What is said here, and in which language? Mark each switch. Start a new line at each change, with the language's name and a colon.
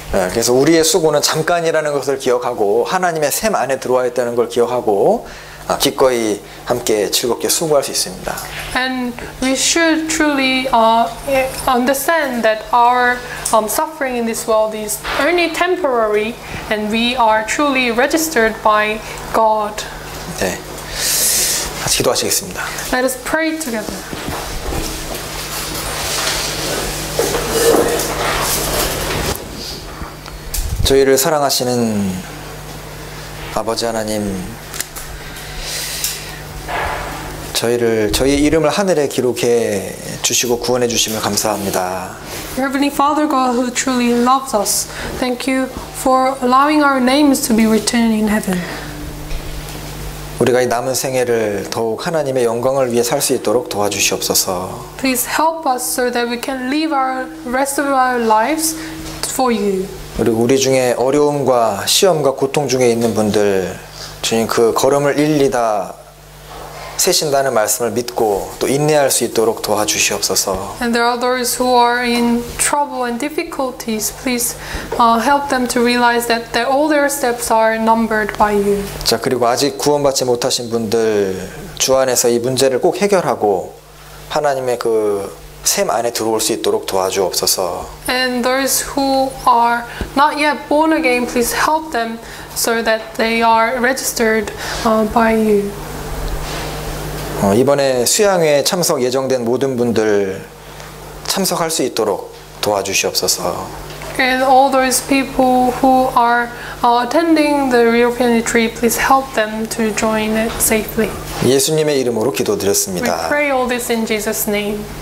Korean: 네, 그래서 우리의 수고는 잠깐이라는 것을 기억하고 하나님의 셈 안에 들어와 있다는 걸 기억하고 기꺼이 함께 즐겁게 수고할 수 있습니다.
English: And we should truly understand that our suffering in this world is only temporary, and we are truly registered by God.
Korean: 네, 같이 기도하시겠습니다.
English: Let us pray together.
Korean: 저희를 사랑하시는 아버지 하나님, 저희 이름을 하늘에 기록해 주시고 구원해 주심을 감사합니다.
English: Heavenly Father God, who truly loves us, thank you for allowing our names to be written in heaven.
Korean: 우리가 이 남은 생애를 더욱 하나님의 영광을 위해 살 수 있도록 도와주시옵소서.
English: Please help us so that we can live our rest of our lives for you.
Korean: 그리고 우리 중에 어려움과 시험과 고통 중에 있는 분들, 주님 그 걸음을 일일이 다 세신다는 말씀을 믿고 또 인내할 수 있도록 도와주시옵소서.
English: And there are those who are in trouble and difficulties. Please help them to realize that all their steps are numbered by you.
Korean: 자, 그리고 아직 구원받지 못하신 분들 주 안에서 이 문제를 꼭 해결하고 하나님의 그 셈 안에 들어올 수 있도록 도와주옵소서.
English: And those who are not yet born again, please help them so that they are registered by you.
Korean: 이번에 수양회에 참석 예정된 모든 분들 참석할 수 있도록 도와주시옵소서.
English: And all those people who are attending the European retreat, please help them to join it safely.
Korean: 예수님의 이름으로
English: We
Korean: 기도드렸습니다.
English: pray all this in Jesus' name.